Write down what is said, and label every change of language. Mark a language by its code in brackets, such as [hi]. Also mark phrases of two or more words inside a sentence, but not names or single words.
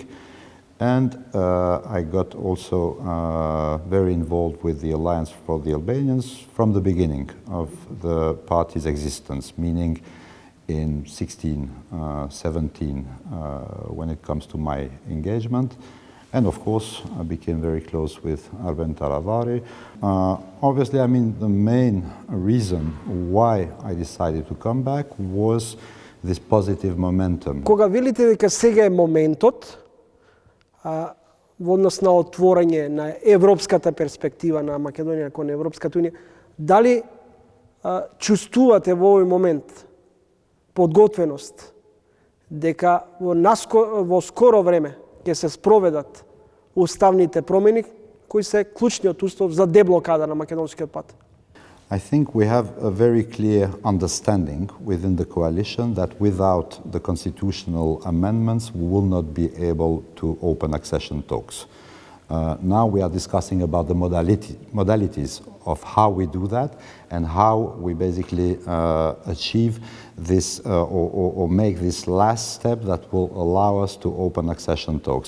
[en] And I got also very involved with the Alliance for the Albanians from the beginning of the party's existence, meaning in 16, 17, when it comes to my engagement. And of course, I became very close with Arben Taravari. Obviously, the main reason why I decided to come back was this positive momentum. [mk] Кога велите дека сега е моментот, во однос на отворање на европската перспектива на Македонија кон Европската унија, дали чувствувате во овој момент подготвеност дека во скоро време ќе се спроведат уставните промени кои се клучниот услов за деблокада на македонскиот пат? [en] I think we have a very clear understanding within the coalition that without the constitutional amendments, we will not be able to open accession talks. Now we are discussing about the modalities of how we do that and how we basically achieve this or make this last step that will allow us to open accession talks.